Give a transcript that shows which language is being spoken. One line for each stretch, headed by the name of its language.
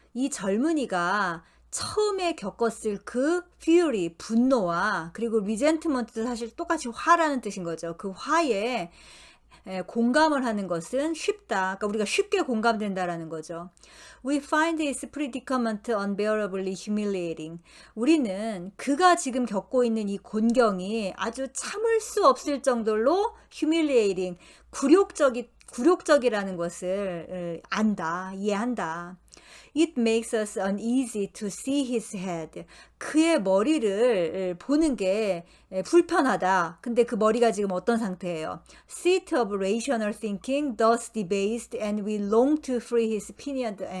Korean: 이 젊은이가 처음에 겪었을 그 fury, 분노와 그리고 resentment도 사실 똑같이 화라는 뜻인 거죠. 그 화에 공감을 하는 것은 쉽다. 그러니까 우리가 쉽게 공감된다라는 거죠.
English: We find his predicament unbearably humiliating.
Korean: 우리는 그가 지금 겪고 있는 이 곤경이 아주 참을 수 없을 정도로 humiliating, 굴욕적이라는 것을 안다, 이해한다.
English: It makes us uneasy to see his head.
Korean: 그의 머리를 보는 게 불편하다. 근데 그 머리가 지금 어떤 상태예요?
English: Seat of rational thinking, thus debased, and we long to free his opinion.